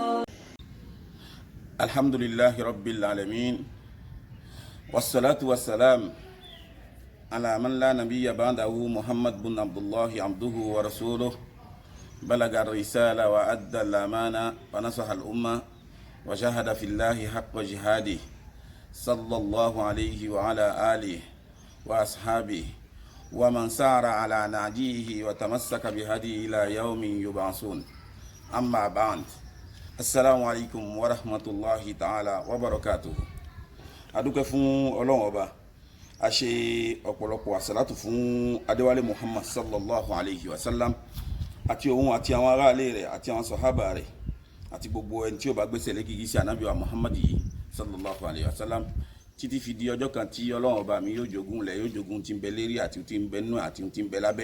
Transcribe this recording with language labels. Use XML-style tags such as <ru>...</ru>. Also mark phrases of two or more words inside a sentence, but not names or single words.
<ar>الحمد لله رب العالمين والصلاة والسلام على من لا نبي بعده محمد بن عبد الله عبده ورسوله بلغ الرسالة وأدى الأمانة ونصح الأمة وجاهد في الله حق جهاده صلى الله عليه وعلى آله وأصحابه ومن سار على نهجه وتمسك بهديه إلى يوم يبعثون. أما بعد، السلام عليكم ورحمة الله تعالى وبركاته.</ar> <yo>adúpẹ́ fún Ọlọ́run Ọba, a ṣe ọ̀pọ̀lọpọ̀ àsàlátù fún Adéwálé Muhammad</yo> <ar>صلى الله عليه وسلم</ar> <yo>àti òun àti àwọn aráalé rẹ̀ àti àwọn sàhábà rẹ̀ àti gbogbo ẹni tí ó bá gbésẹ̀ lé gígí sí Ànábì wa Muhammad yìí</yo> <ar>صلى الله عليه وسلم</ar> <yo>títí fi di ọjọ́ kan tí Ọlọ́run Ọba mi yóò jogún lẹ̀, yóò jogún tí ń bẹ lérí àti tí ń bẹ nínú àti tí ń bẹ lábẹ́.</yo>